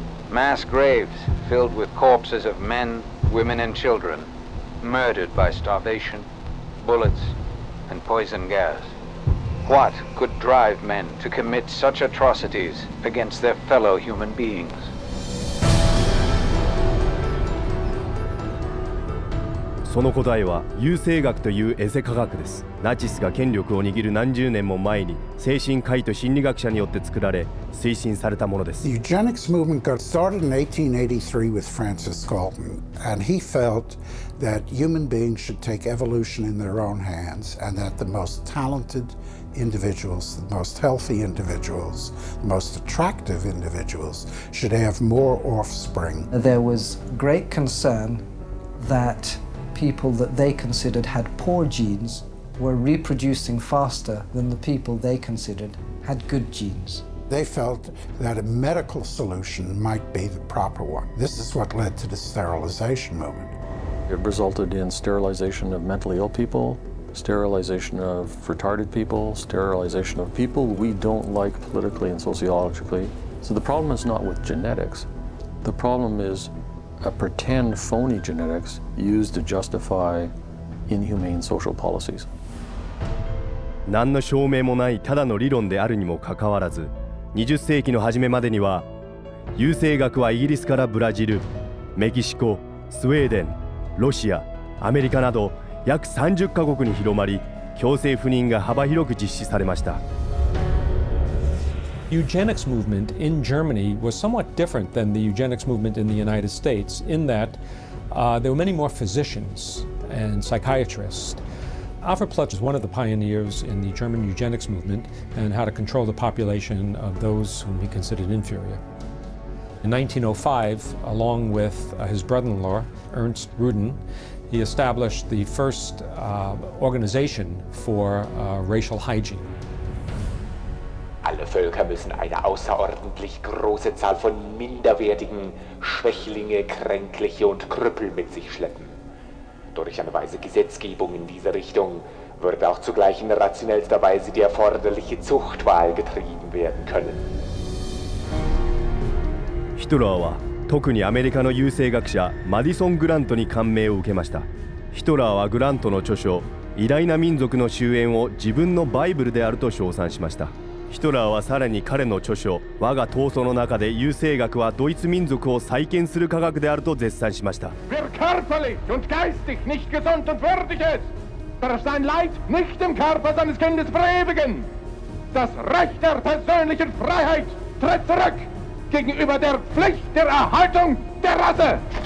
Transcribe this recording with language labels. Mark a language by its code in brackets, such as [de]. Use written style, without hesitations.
[en] Mass graves filled with corpses of men, women, and children, murdered by starvation, bullets, and poison gas. What could drive men to commit such atrocities against their fellow human beings? [ja] その答えは優生学というエセ科学です。ナチスが権力を握る何十年も前に精神科医と心理学者によって作られ推進されたものです。 [en] The eugenics movement got started in 1883 with Francis Galton, and he felt that human beings should take evolution in their own hands, and that the most talented individuals, the most healthy individuals, the most attractive individuals should have more offspring. There was great concern that people that they considered had poor genes were reproducing faster than the people they considered had good genes. They felt that a medical solution might be the proper one. This is what led to the sterilization movement. It resulted in sterilization of mentally ill people, sterilization of retarded people, sterilization of people we don't like politically and sociologically. So the problem is not with genetics. The problem is a pretend phony genetics used to justify inhumane social policies. [ja] 何の証明もないただの理論であるにもかかわらず、20世紀の初めまでには優生学はイギリスからブラジル、メキシコ、スウェーデン、ロシア、アメリカなど約30カ国に広まり、強制不妊が幅広く実施されました。 [en] Eugenics movement in Germany was somewhat different than the eugenics movement in the United States in that there were many more physicians and psychiatrists. Alfred Plutz was one of the pioneers in the German eugenics movement and how to control the population of those whom he considered inferior. In 1905, along with his brother-in-law, Ernst Ruden, he established the first organization for racial hygiene. [de] Alle Völker müssen eine außerordentlich große Zahl von minderwertigen Schwächlinge, Kränkliche und Krüppel mit sich schleppen. Durch eine weise Gesetzgebung in diese Richtung wird auch zugleich in rationellster Weise die erforderliche Zuchtwahl getrieben werden können. [ja] ヒトラーは特にアメリカの優生学者マディソン・グラントに感銘を受けました。ヒトラーはグラントの著書「偉大な民族の終焉」を自分のバイブルであると称賛しました。ヒトラーはさらに彼の著書「我が闘争」の中で優生学はドイツ民族を再建する科学であると絶賛しました。 [de] Wer körperlich und geistig nicht gesund und würdig ist, darf sein Leid nicht im Körper seines Kindes verewigen. Das Recht der persönlichen Freiheit tritt zurück gegenüber der Pflicht der Erhaltung der Rasse.